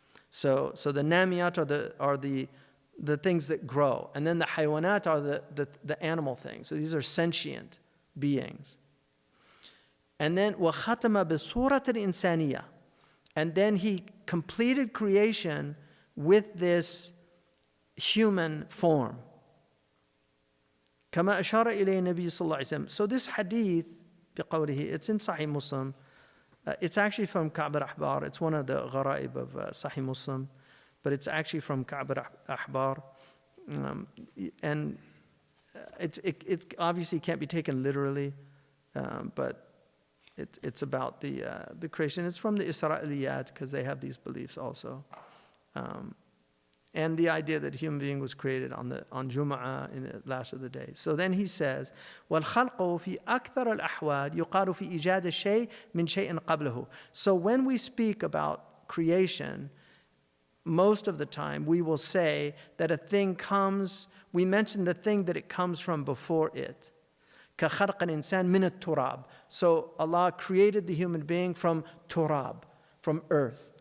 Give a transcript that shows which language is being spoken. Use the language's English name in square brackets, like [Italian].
[English] So the namiyat are the things that grow, and then the haywanat are the animal things. So these are sentient beings. And then [Arabic] وَخَتَمَ بِصُورَةِ الْإِنسَانِيَةِ, [English] and then he completed creation with this human form. [Arabic] كما أشار إليه النبي صلى الله عليه وسلم. [English] So this hadith, [Arabic] بقوله, [English] it's in Sahih Muslim. It's actually from Ka'b al-Ahbar. It's one of the gharaib of Sahih Muslim, but it's actually from Ka'b al-Ahbar. And it obviously can't be taken literally, but it's about the creation. It's from the Isra'iliyat, because they have these beliefs also. And the idea that a human being was created on Jum'ah, in the last of the days. So then he says, [Arabic] وَالْخَلْقُ فِي أَكْثَرَ الْأَحْوَالِ يُقَالُ فِي إِيجَادِ الشَّيْء مِنْ شَيْءٍ قَبْلَهُ. [English] So when we speak about creation, most of the time we will say that a thing comes, we mention the thing that it comes from before it. [Arabic] كَخَلْقَ الْإِنسَانِ مِنَ التُّرَابِ. [English] So Allah created the human being from turab, from earth.